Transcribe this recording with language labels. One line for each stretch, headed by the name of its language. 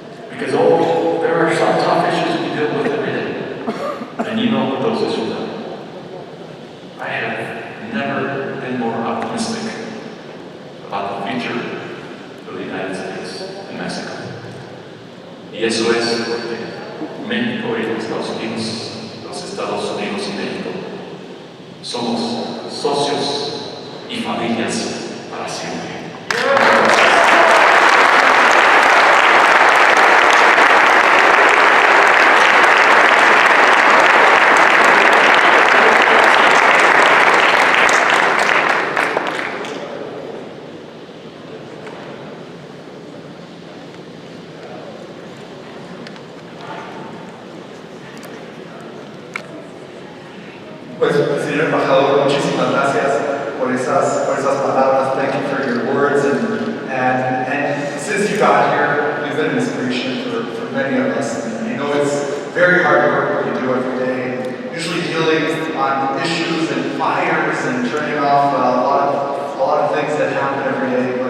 English: Because there are some tough issues we deal with every day. And you know what those issues are. I have never been more optimistic about the future of the United States and Mexico.
Spanish: Y eso es porque México y Estados Unidos, los Estados Unidos y México, somos socios y familias para siempre. Pues, señor embajador, muchísimas gracias por esas palabras.
English: Thank you for your words. And since you got here, you've been an inspiration for many of us. And I know it's very hard work what you do every day. Usually dealing on issues and fires and turning off a lot of things that happen every day.